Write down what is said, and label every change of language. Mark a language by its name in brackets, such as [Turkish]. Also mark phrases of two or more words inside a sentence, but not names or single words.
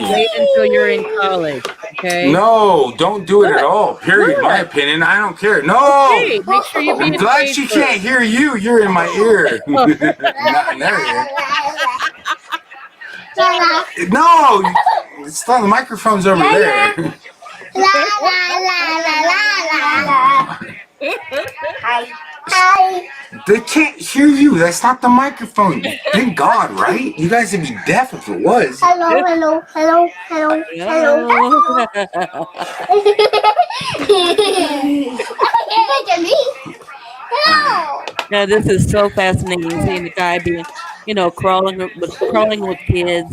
[English] Wait until you're in college, okay? No, don't do it at all. Period. My opinion. I don't care. No. Okay, make sure you're being I'm glad she can't hear you. You're in my ear. Not in their ear. No, it's not. The microphone's over there. La la la la la la. Hi. They can't hear you. That's not the microphone. Thank God, right? You guys would be deaf if it was. Hello. Look at me. Hello. Yeah, this is so fascinating seeing the guy being, crawling with kids.